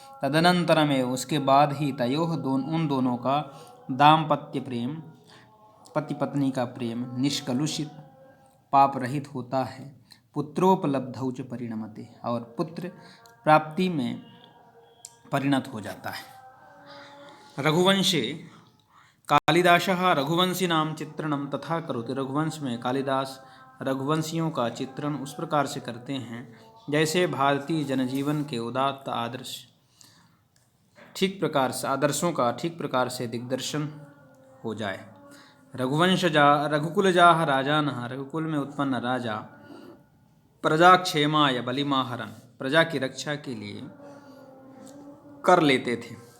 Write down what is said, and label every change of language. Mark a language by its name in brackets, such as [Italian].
[Sanskrit] तदनंतरमेव, [Hindi] उसके बाद ही [Sanskrit] तयोः [Hindi] उन दोनों का दाम्पत्य प्रेम, पति पत्नी का प्रेम निष्कलुषित पाप रहित होता है। [Sanskrit] पुत्रोपलब्धौ च परिणमते, [Hindi] और पुत्र प्राप्ति में परिणत हो जाता है। [Sanskrit] रघुवंशे कालिदासः रघुवंशीनां चित्रणं तथा करोति। [Hindi] रघुवंश में कालिदास रघुवंशियों का चित्रण उस प्रकार से करते हैं जैसे भारतीय जनजीवन के उदात्त आदर्शों का ठीक प्रकार से दिग्दर्शन हो जाए। [Sanskrit] रघुकुलजाः राजानः, [Hindi] रघुकुल में उत्पन्न राजा [Sanskrit] प्रजा क्षेमाय बलिमाहरन, [Hindi] प्रजा की रक्षा के लिए कर लेते थे।